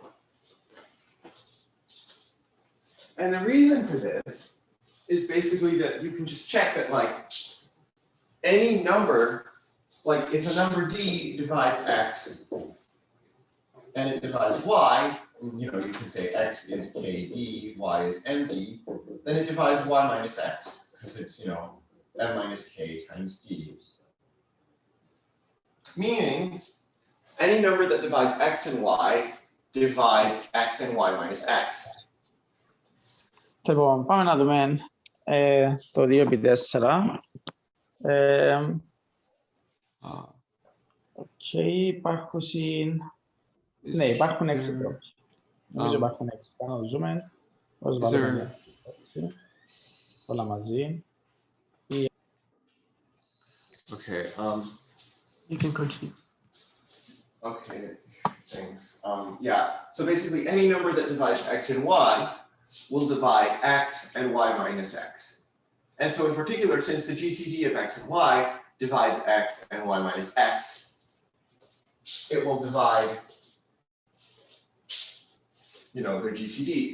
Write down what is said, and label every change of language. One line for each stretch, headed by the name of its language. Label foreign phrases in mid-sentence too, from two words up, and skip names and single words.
English: And the reason for this is basically that you can just check that like any number, like if a number d divides x and it divides y, you know, you can say x is kd, y is md, then it divides y minus x because it's, you know, m minus k times d. Meaning, any number that divides x and y divides x and y minus x.
Greek: Λοιπόν, πάμε να δούμε το 2x4. Οκ, υπάρχουν... Ναι, υπάρχουν 6 τρόποι. Νομίζω υπάρχουν 6. Πάμε να ζούμε. Πώς βάλουμε όλα μαζί.
English: Okay, You can continue. okay, thanks. Yeah, so basically any number that divides x and y will divide x and y minus x. And so in particular, since the GCD of x and y divides x and y minus x, it will divide, you know, their GCD.